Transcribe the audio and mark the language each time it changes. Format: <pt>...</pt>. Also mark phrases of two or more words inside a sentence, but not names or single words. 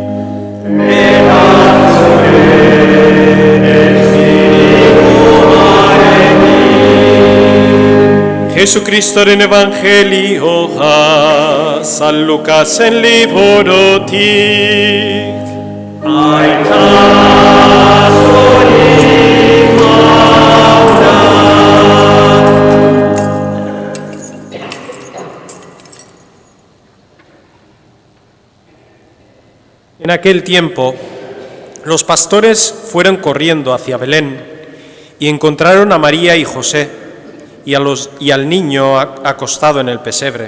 <eu>Jesukristoren evangelioa San Lukasen liburutik. Aita zuri jauna.</eu> <es>En aquel tiempo, los pastores fueron corriendo hacia Belén y encontraron a María y José y al niño acostado en el pesebre.</es>